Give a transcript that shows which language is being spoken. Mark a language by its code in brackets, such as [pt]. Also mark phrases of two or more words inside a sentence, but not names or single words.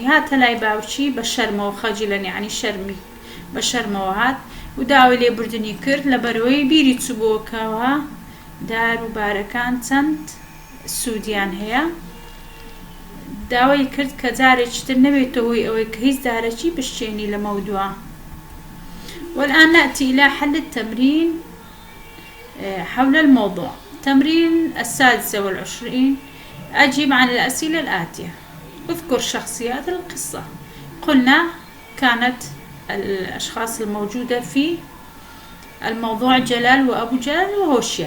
[ckb] هاتە لای باوکی بە شەرمەوە، خەجیلەن یعنی شەرمی بە شەرمەوە هات و داوای لێبوردنی کرد، لەبەرەوەی بیری چوبەوەکەوە داروبارەکان چەند سوودیان هەیە. داوای کرد کە جارێکی تر نەبێتە هۆی ئەوەی کە هیچ دارێکی بشتێنی لە مەودووە. [ar] والآن نأتي إلى حل التمرين حول الموضوع. تمرين 26: أجب عن الأسئلة الآتية. اذكر شخصيات القصة. قلنا كانت الأشخاص الموجودة في الموضوع جلال وأبو جلال وهوشيار.